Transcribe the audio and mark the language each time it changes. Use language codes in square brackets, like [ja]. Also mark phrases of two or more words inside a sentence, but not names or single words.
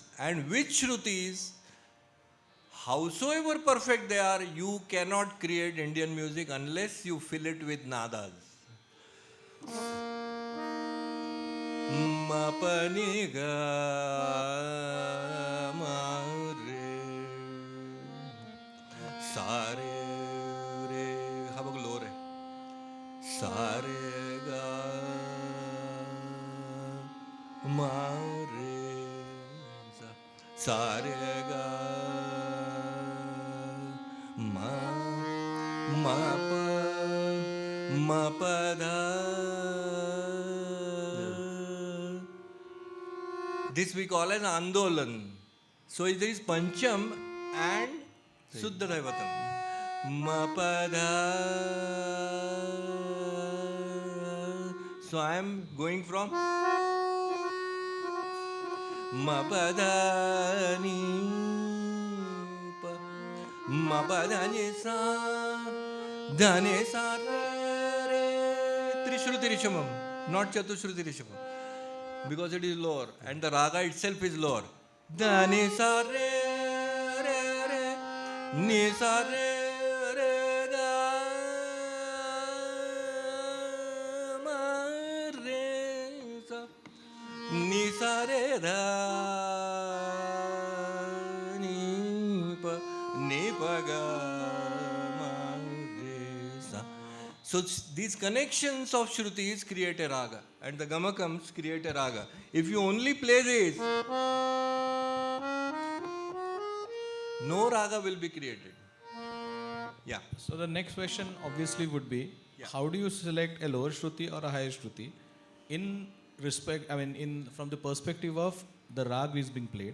[en] And which Shrutis, howsoever perfect they are, you cannot create Indian music unless you fill it with nadas. Ma pa ni ga ma re sa re re ha bag lo re sa re ga ma re sa re ga ma pa dha. This we call as Andolan. So there is Pancham and Suddha Daivatam. Ma pa dha. So I am going from ma pa dha ni pa ma pa dha ni sa dha ni sa re Trishruti Rishamam, not Chatushruti Rishamam, because it is lower and the raga itself is lower. Dha ni sa re re re ni sa re re ga ma re sa ni sa re dha ni pa ga ma re sa. So these connections of Shrutis create a raga and the Gamakams create a raga. If you only play this, no raga will be created. Yeah. So the next question obviously would be, how do you select a lower Shruti or a higher Shruti in respect, from the perspective of the rag is being played?